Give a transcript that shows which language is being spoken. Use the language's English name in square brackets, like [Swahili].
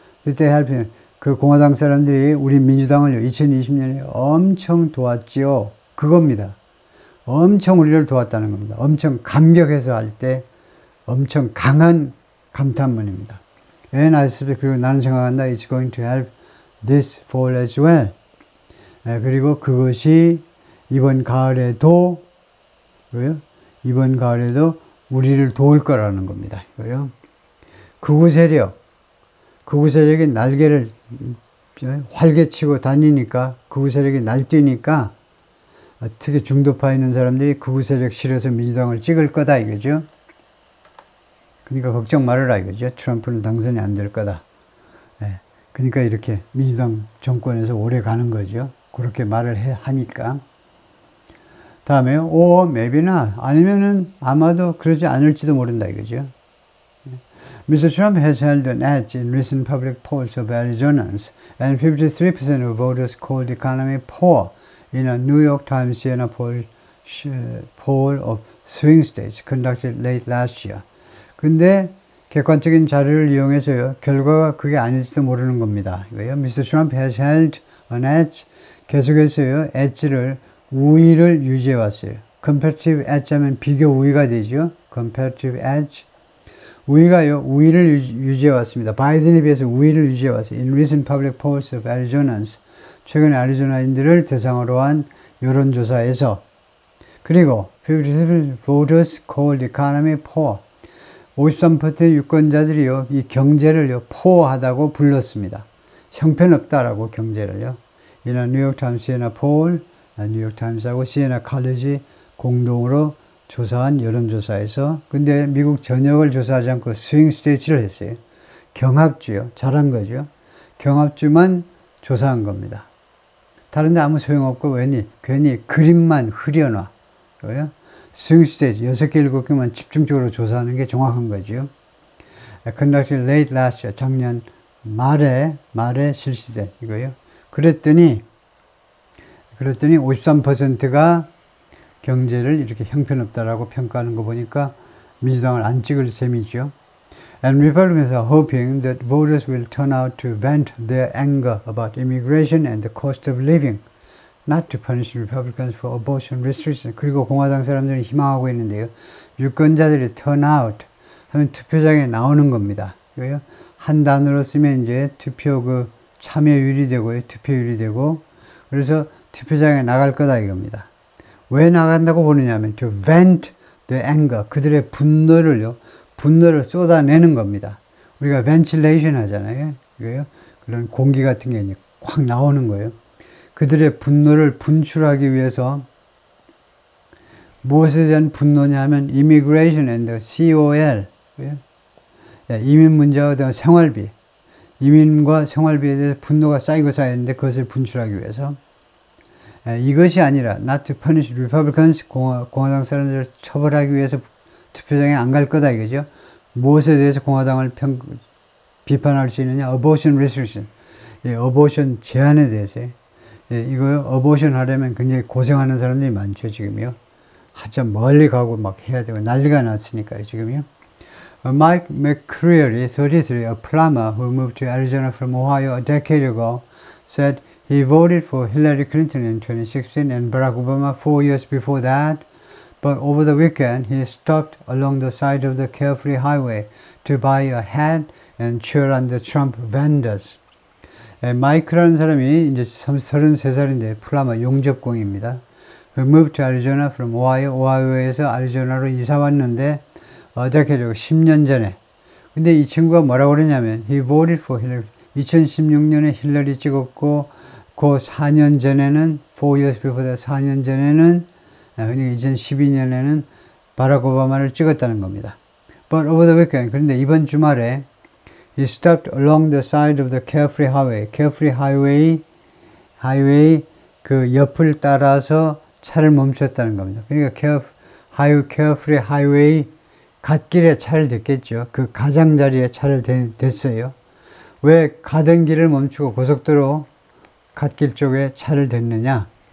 [English] Did they help in [Korean] 그 공화당 사람들이 우리 민주당을 2020년에 엄청 도왔지요. 그겁니다. 엄청 우리를 도왔다는 겁니다. 엄청 감격해서 할 때 엄청 강한 감탄문입니다. [English] And I suspect, [Korean] 그리고 나는 생각한다. [English] It's going to help this fall as well. [Korean] 그리고 그것이 이번 가을에도 이번 가을에도 우리를 도울 거라는 겁니다. 이거요. 극우 세력이 날개를 활개치고 다니니까 극우 세력이 날뛰니까 특히 중도파에 있는 사람들이 극우 세력 싫어서 민주당을 찍을 거다 이거죠. 그러니까 걱정 말아라 이거죠. 트럼프는 당선이 안 될 거다. 예. 그러니까 이렇게 민주당 정권에서 오래 가는 거죠. 그렇게 말을 하니까. 다음에 [English] or maybe not. [Korean] 아니면은 아마도 그러지 않을지도 모른다 이거죠. [English] Mr. Trump has held an edge in recent public polls of Arizonans, and 53% of voters called the economy poor in a New York Times Siena poll of swing states conducted late last year. [Korean] 근데 객관적인 자료를 이용해서요, 결과가 그게 아닐지도 모르는 겁니다. 이거요. [English] Mr. Trump has held an edge. [Korean] 계속해서요, edge를 우위를 유지해 왔어요. comparative edge 하면 비교 우위가 되죠. [English] comparative edge. [Korean] 우위가요, 우위를 유지해 왔습니다. 바이든에 비해서 우위를 유지해 왔어요. [English] In recent public polls of Arizonans. [Korean] 최근에 아리조나인들을 대상으로 한 여론조사에서. 그리고 [English] 53% voters called the economy poor. [Korean] 53%의 유권자들이요, 이 경제를요, poor하다고 불렀습니다. 형편없다라고 경제를요. 이는 뉴욕타임스 시에나 폴, 뉴욕타임스하고 시에나 칼리지 공동으로 조사한 여론조사에서, 근데 미국 전역을 조사하지 않고 스윙 스테이트를 했어요. 경합주요. 잘한 거죠. 경합주만 조사한 겁니다. 다른 데 아무 소용없고 괜히 그림만 흐려놔. 그래요? 스윙 스테이트 6개, 7개만 집중적으로 조사하는 게 정확한 거죠. [English] Conducted late last year. [Korean] 작년 말에 실시된 이거요. 그랬더니 53%가 경제를 이렇게 형편없다라고 평가하는 거 보니까 민주당을 안 찍을 셈이죠. [English] And Republicans are hoping that voters will turn out to vent their anger about immigration and the cost of living, not to punish Republicans for abortion restrictions. [Korean] 그리고 공화당 사람들이 희망하고 있는데요. 유권자들이 turn out 하면 투표장에 나오는 겁니다. 이거요. 한 단어로 쓰면 이제 투표 그 참여율이 되고요. 투표율이 되고, 그래서 투표장에 나갈 거다 이겁니다. 왜 나간다고 보느냐면 [English] to vent the anger, [Korean] 그들의 분노를 쏟아내는 겁니다. 우리가 ventilation 하잖아요. 이거요. 그런 공기 같은 게 확 나오는 거예요. 그들의 분노를 분출하기 위해서 무엇에 대한 분노냐 하면 [English] immigration and COL, [Korean] 이민 문제와 대한 생활비, 이민과 생활비에 대해서 분노가 쌓이고 쌓였는데 그것을 분출하기 위해서. 이것이 아니라 [English] not to punish Republicans, [Korean] 공화당 사람들을 처벌하기 위해서 투표장에 안 갈 거다 이거죠. 무엇에 대해서 공화당을 비판할 수 있느냐? [English] abortion restriction, abortion [Korean] 제한에 대해서. 이거요, abortion 하려면 굉장히 고생하는 사람들이 많죠 지금요. 한참 멀리 가고 막 해야 되고 난리가 났으니까요 지금요. [English] Mike McCreary, 33, a plumber who moved to Arizona from Ohio a decade ago, said he voted for Hillary Clinton in 2016 and Barack Obama 4 years before that, but over the weekend he stopped along the side of the Carefree Highway to buy a hat and cheer on the Trump vendors. [Korean] 마이크라는 사람이 이제 33살인데 플라머 용접공입니다. [English] He moved to Arizona from Ohio, [Korean] 오하이오에서 아리조나로 이사 왔는데 어떻게 10년 전에. 근데 이 친구가 뭐라고 그러냐면 [English] he voted for Hillary. [Korean] 2016년에 힐러리 찍었고 그 4년 전에는 [English] 4 years before that, [Korean] 4년 전에는 그러니까 2012년에는 바락 오바마를 찍었다는 겁니다. [English] But over the weekend, [Korean] 그런데 이번 주말에 [English] he stopped along the side of the Carefree Highway. [Korean] Carefree Highway 그 옆을 따라서 차를 멈췄다는 겁니다. 그러니까 Carefree Highway 갓길에 차를 댔겠죠. 그 가장자리에 차를 댔어요. 왜 가던 길을 멈추고 고속도로 갓길 쪽에 차를 댔느냐?